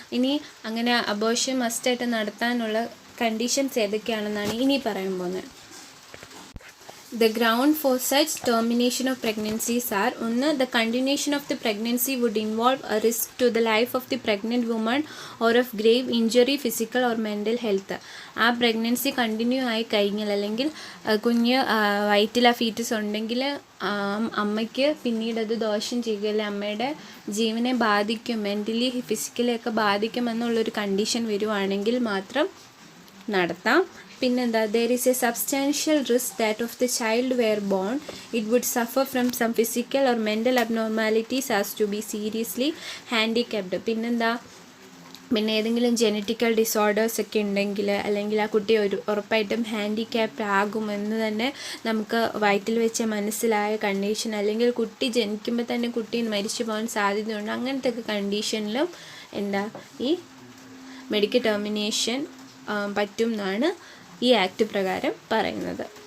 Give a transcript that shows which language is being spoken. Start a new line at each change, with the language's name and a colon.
Malayalam: ഇനി അങ്ങനെ അബോർഷൻ മസ്റ്റായിട്ട് നടത്താനുള്ള കണ്ടീഷൻസ് ഏതൊക്കെയാണെന്നാണ് ഇനി പറയാൻ പോകുന്നത്.
English: The ground for such termination of pregnancies are: 1. The continuation of the pregnancy would involve a risk to the life of the pregnant woman or of grave injury, physical or mental health.
Malayalam: ആ pregnancy continue ആയി കഴിഞ്ഞാൽ, അല്ലെങ്കിൽ കുഞ്ഞ് വയറ്റിൽ ആ foetus ഉണ്ടെങ്കിൽ അമ്മയ്ക്ക് പിന്നീട് അത് ദോഷം ചെയ്യുകയല്ലേ, അമ്മയുടെ ജീവനെ ബാധിക്കും, മെൻ്റലി ഫിസിക്കലി ഒക്കെ ബാധിക്കുമെന്നുള്ളൊരു കണ്ടീഷൻ വരുവാണെങ്കിൽ മാത്രം നടത്താം. പിന്നെന്താ,
English: there is a substantial risk that if the child were born, it would suffer from some physical or mental abnormalities as to be seriously handicapped.
Malayalam: പിന്നെ ഏതെങ്കിലും ജെനറ്റിക്കൽ ഡിസോർഡേഴ്സ് ഒക്കെ ഉണ്ടെങ്കിൽ, അല്ലെങ്കിൽ ആ കുട്ടി ഉറപ്പായിട്ടും ഹാൻഡിക്യാപ്ഡ് ആകുമെന്ന് തന്നെ നമുക്ക് വയറ്റിൽ വെച്ച് മനസ്സിലായ കണ്ടീഷൻ, അല്ലെങ്കിൽ കുട്ടി ജനിക്കുമ്പോൾ തന്നെ കുട്ടി മരിച്ചു പോകാൻ സാധ്യതയുണ്ട്, അങ്ങനത്തെ ഒക്കെ കണ്ടീഷനിലും ഈ മെഡിക്കൽ ടെർമിനേഷൻ പറ്റും എന്നാണ് ഈ ആക്ട് പ്രകാരം പറയുന്നത്.